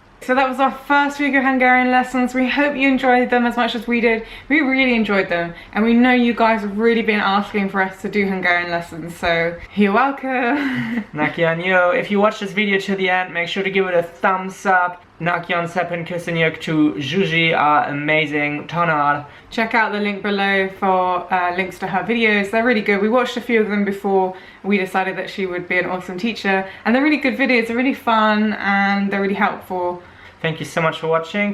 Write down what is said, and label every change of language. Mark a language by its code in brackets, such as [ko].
[en] So that was our first week of Hungarian lessons. We hope you enjoyed them as much as we did. We really enjoyed them, and we know you guys have really been asking for us to do Hungarian lessons, so you're welcome. [hu] Nagyon jó. [en] If you watch this video to the end, make sure to give it a thumbs up. [hu] Nagyon szépen köszönjük [en] to Juji, our amazing [hu] tanár. [en] Check out the link below for links to her videos. They're really good. We watched a few of them before we decided that she would be an awesome teacher, and they're really good videos. They're really fun and they're really helpful. Thank you so much for watching.